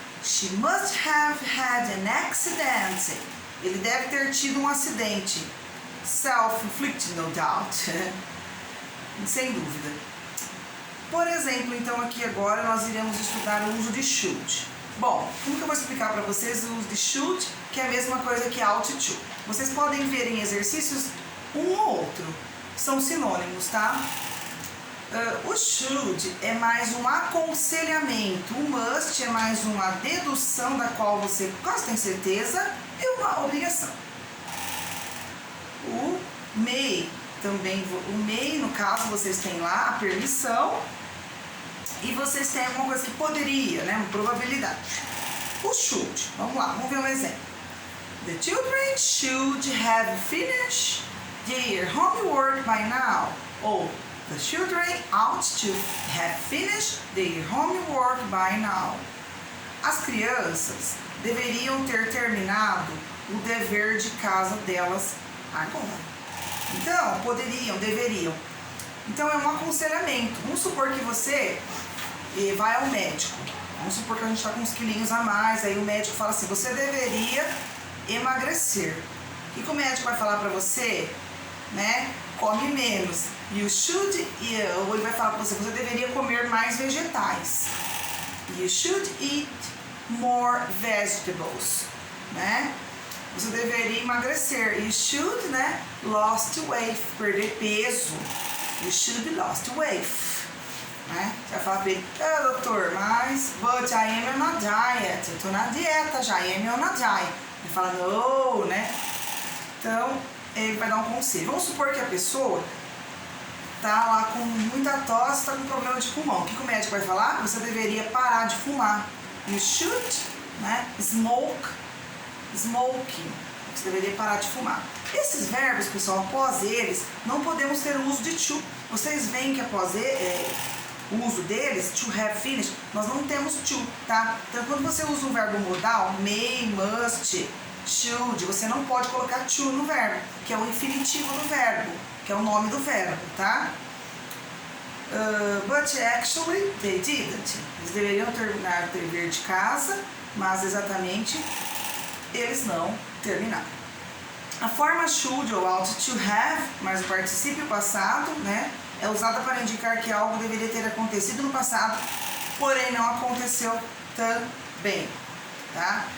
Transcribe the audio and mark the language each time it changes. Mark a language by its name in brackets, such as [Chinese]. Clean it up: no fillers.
[English] She must have had an accident. [Portuguese] Ele deve ter tido um acidente. [English] Self-inflicted, no doubt. [Portuguese] Sem dúvida. Por exemplo, então aqui agora nós iremos estudar o uso de should. Bom, como que eu vou explicar para vocês o uso de should, que é a mesma coisa que ought to? Vocês podem ver em exercícios um ou outro. São sinônimos, tá? O should é mais um aconselhamento. O must é mais uma dedução da qual você quase tem certeza e uma obrigação. O may também, o may no caso vocês têm lá a permissão e vocês têm alguma coisa que poderia, né, uma probabilidade. O should, vamos lá, vamos ver um exemplo. [English] The children should have finished their homework by now. Ou the children ought to have finished their homework by now. [Portuguese] As crianças deveriam ter terminado o dever de casa delas agora. Então, poderiam, deveriam. Então, é um aconselhamento. Vamos supor que você vai ao médico. Vamos supor que a gente está com uns quilinhos a mais. Aí o médico fala assim, você deveria emagrecer. O que o médico vai falar para você? Né? Come menos. [English] You should, [Portuguese] ou ele vai falar para você, você deveria comer mais vegetais. [English] You should eat more vegetables, né? [Portuguese] Você deveria emagrecer. [English] You should, né? Lost weight, [Portuguese] perder peso. [English] You should lost weight, né? [Portuguese] Você vai falar para ele, doutor, mas [English] but I am on a diet. [Portuguese] Eu tô na dieta já, [English] I am on a diet. [Portuguese] Ele fala, no, né? Então, ele vai dar um conselho. Vamos supor que a pessoa tá lá com muita tosse, tá com problema de pulmão. O que o médico vai falar? Você deveria parar de fumar. [English] You should, [Portuguese] né? Smoking. Você deveria parar de fumar. Esses verbos, pessoal, após eles, não podemos ter o uso de to. Vocês veem que após o uso deles, to have finished, nós não temos to, tá? Então, quando você usa um verbo modal, may, must, should. Você não pode colocar to no verbo, que é o infinitivo do verbo, que é o nome do verbo, tá? [English] But actually they didn't. [Portuguese] Eles deveriam terminar o dever de casa, mas exatamente eles não terminaram. A forma should ou ought to have, mas o particípio passado, né, é usada para indicar que algo deveria ter acontecido no passado, porém não aconteceu também, tá?